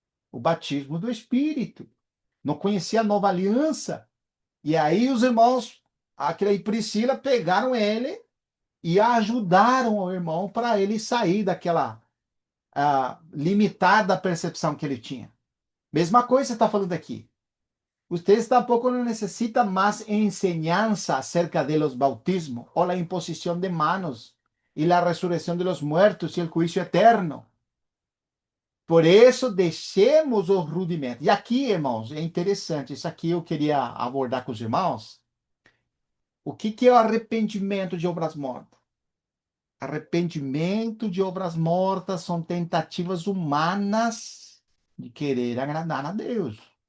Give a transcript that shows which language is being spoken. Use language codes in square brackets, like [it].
[pt] O batismo do Espírito. Não conhecia a nova aliança. E aí os irmãos, Áquila e Priscila, pegaram ele e ajudaram o irmão para ele sair daquela limitada percepção que ele tinha. Mesma coisa você está falando aqui. [es] Ustedes tampoco no necesitan más enseñanza acerca de los bautismos o la imposición de manos y la resurrección de los muertos y el juicio eterno. [pt] Por isso, deixemos os rudimentos. E aqui, irmãos, é interessante. Isso aqui eu queria abordar com os irmãos. O que é o arrependimento de obras mortas? Arrependimento de obras mortas são tentativas humanas de querer agradar a Deus.